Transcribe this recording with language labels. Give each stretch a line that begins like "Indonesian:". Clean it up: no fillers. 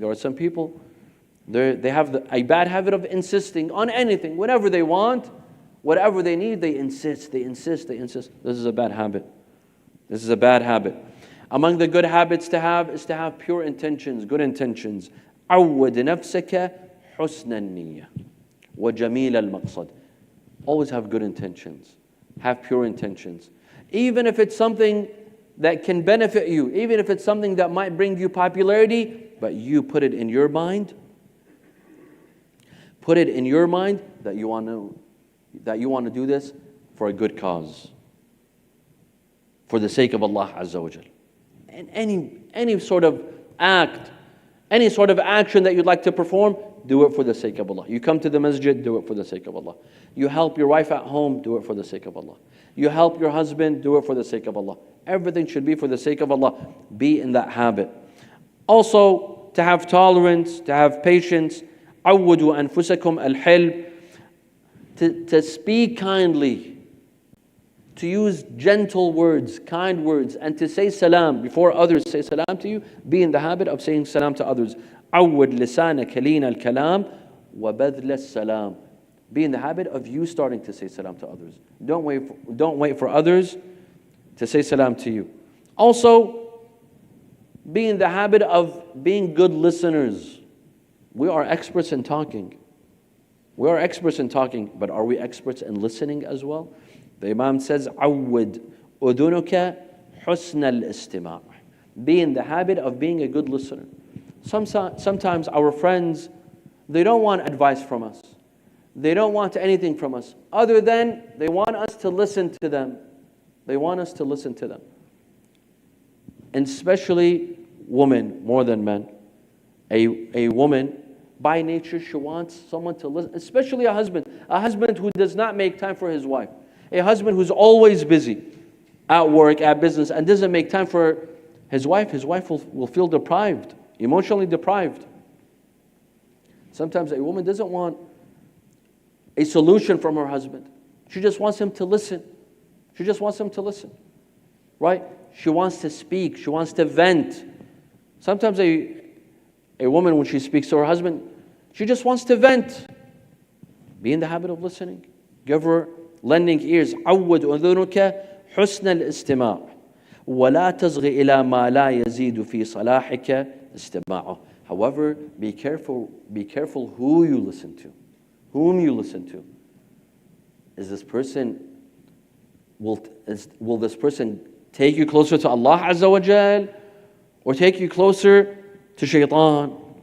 English: There are some people, they have a bad habit of insisting on anything. Whatever they want, whatever they need, they insist. This is a bad habit. This is a bad habit. Among the good habits to have is to have pure intentions, good intentions.
Arabic: عود نفسك حسن النية وجميل المقصد.
English: Always have good intentions. Have pure intentions. Even if it's something that can benefit you, even if it's something that might bring you popularity, but you put it in your mind. Put it in your mind that you want to do this for a good cause, for the sake of Allah Azza wa Jal. And any sort of act, any sort of action that you'd like to perform, do it for the sake of Allah. You come to the masjid, do it for the sake of Allah. You help your wife at home, do it for the sake of Allah. You help your husband, do it for the sake of Allah. Everything should be for the sake of Allah. Be in that habit. Also, to have tolerance, to have patience.
Arabic: عودوا أنفسكم الحلم.
English: To speak kindly, to use gentle words, kind words, and to say salam before others say salam to you. Be in the habit of saying salam to others.
Arabic: عود لسانك لين الكلام وبذل السلام.
English: Be in the habit of you starting to say salam to others. Don't wait for others to say salam to you. Also, be in the habit of being good listeners. We are experts in talking. We are experts in talking, but are we experts in listening as well? The Imam says,
Arabic: عود أذنك حسن الاستماع.
English: Be in the habit of being a good listener. Sometimes our friends, they don't want advice from us. They don't want anything from us other than they want us to listen to them. They want us to listen to them. And especially women more than men. A woman, by nature, she wants someone to listen, especially a husband who does not make time for his wife. A husband who's always busy at work, at business, and doesn't make time for his wife will feel deprived, emotionally deprived. Sometimes a woman doesn't want a solution from her husband. She just wants him to listen. She just wants him to listen, right? She wants to speak. She wants to vent. Sometimes a woman, when she speaks to her husband, she just wants to vent. Be in the habit of listening. Give her lending ears.
Arabic: عود أذنك حسن الاستماع ولا تصغ إلى ما لا يزيد في صلاحك استماعه.
English: However, be careful who you listen to, whom you listen to. Is this person, will this person take you closer to Allah Azza wa Jal, or take you closer to shaitan?